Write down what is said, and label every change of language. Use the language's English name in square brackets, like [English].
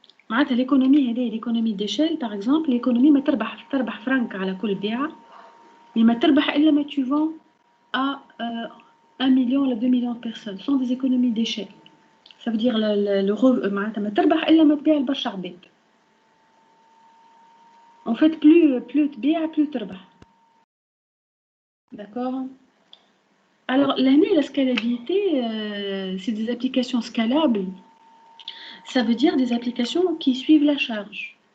[French] معناتها l'économie هذه l'économie d'échelle par exemple l'économie [Arabic] ما تربح فرنك على كل بيعة [French] mais [Arabic] ما تربح إلا ما [French] tu vends à 1 million ou 2 millions de personnes. Ce sont des économies d'échelle. Ça veut dire [Arabic] معناتها ما تربح إلا ما تبيع لبرشا عباد. [French] En fait plus [Arabic] تبيع [French] plus [Arabic] تربح. [French] D'accord. Alors la scalabilité c'est des applications scalables. Ça veut dire des applications qui suivent la charge.